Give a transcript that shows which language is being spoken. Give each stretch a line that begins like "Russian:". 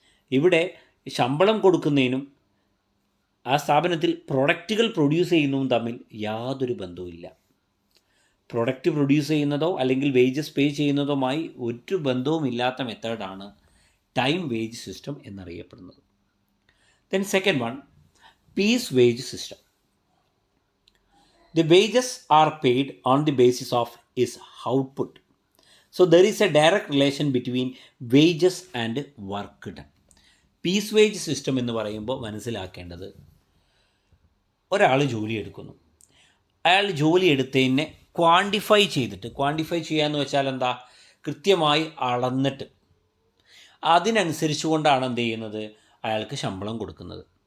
Malayalam: ഇവിടെ ശമ്പളം കൊടുക്കുന്നതിനും ആ സ്ഥാപനത്തിൽ പ്രൊഡക്റ്റുകൾ പ്രൊഡ്യൂസ് ചെയ്യുന്നതും തമ്മിൽ യാതൊരു ബന്ധവുമില്ല. പ്രൊഡക്റ്റ് പ്രൊഡ്യൂസ് ചെയ്യുന്നതോ അല്ലെങ്കിൽ വേജസ് പേ ചെയ്യുന്നതുമായി ഒരു ബന്ധവുമില്ലാത്ത മെത്തേഡാണ് ടൈം വേജ് സിസ്റ്റം എന്നറിയപ്പെടുന്നത്.
English: Then second one, piece wage system. The wages are paid on the basis of his output. So there is a direct relation between wages and work done.
Malayalam: Piece wage system എന്ന് പറയുമ്പോൾ മനസ്സിലാക്കേണ്ടത്, ഒരാൾ ജോലി എടുക്കുന്നു, അയാൾ ജോലി എടുത്തതിനെ quantify ചെയ്തിട്ട്, quantify ചെയ്യാന്ന് വെച്ചാൽ എന്താ, കൃത്യമായി അളന്നിട്ട് അതിനനുസരിച്ച് കൊണ്ടാണ് എന്ത് ചെയ്യുന്നത്, അയാൾക്ക് ശമ്പളം കൊടുക്കുന്നത്.